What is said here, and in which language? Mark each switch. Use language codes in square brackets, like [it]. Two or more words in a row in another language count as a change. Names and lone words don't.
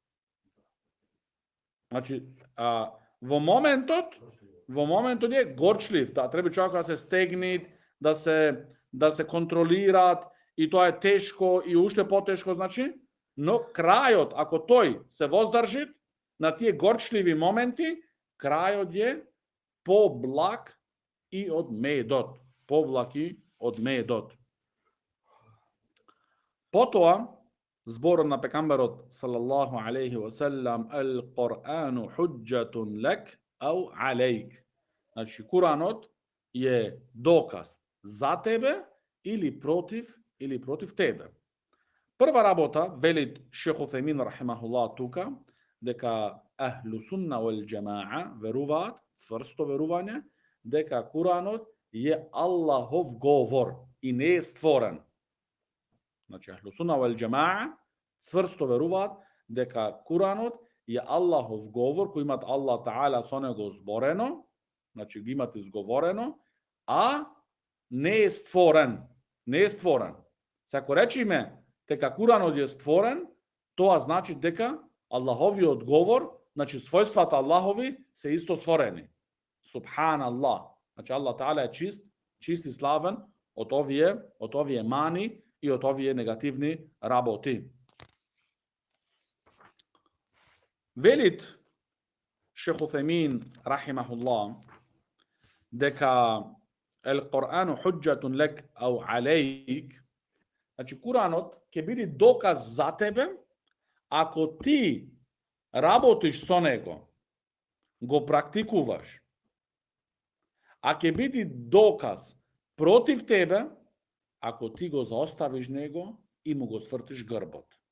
[mk] Значи, во моментот е горчлив, да треба човекот да се стегнит, да се контролираат и тоа е тешко и уште потешко, значи, но крајот, ако тој се воздржи на тие горчливи моменти, крајот е поблаг и од медот. Потоа, зборот на пекамберот [ar] صلى الله عليه وسلم, القرآن حجة لك أو عليك. [mk] Значи, Куранот е доказ за тебе или против тебе. Прва работа, вели Шейх Уthejmin рахимахуллах тука, дека [ar] أهل السنة والجماعة [mk] веруваат, цврсто верување, дека Куранот е Аллахов говор и не е створен. Значи, [ar] أهل السنة والجماعة [mk] цврсто веруваат дека Куранот е Аллахов говор, кој имат Аллах Таала со него зборено, значи ги имат изговорено, а не е створен. Се ако речиме дека Куранот е створен, тоа значи дека Аллаховиот говор, значи својствата Аллахови се исто створени. Субханаллах. Значи Аллах Таала е чист и славен од овие мани и од овие негативни работи. Велит Шейх Уthejmin рахимахуллах дека [ar] القرآن حجة لك أو عليك, [mk] Значи, Куранот ќе биде доказ за тебе, ако ти работиш со него, го практикуваш, а ќе биде доказ против тебе, ако ти го заоставиш него и му го свртиш грбот.